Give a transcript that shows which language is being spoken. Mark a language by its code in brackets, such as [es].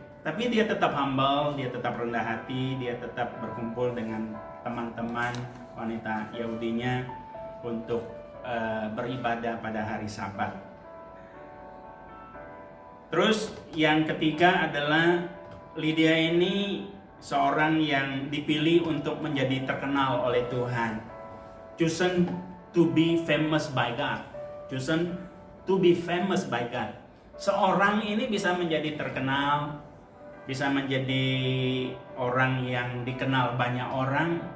[id] Tapi dia tetap humble, dia tetap rendah hati, dia tetap berkumpul dengan teman-teman wanita Yahudinya untuk beribadah pada hari Sabat. Terus yang ketiga adalah Lydia ini seorang yang dipilih untuk menjadi terkenal oleh Tuhan. [en] Chosen to be famous by God. Chosen to be famous by God. [id] Seorang ini bisa menjadi terkenal, bisa menjadi orang yang dikenal banyak orang.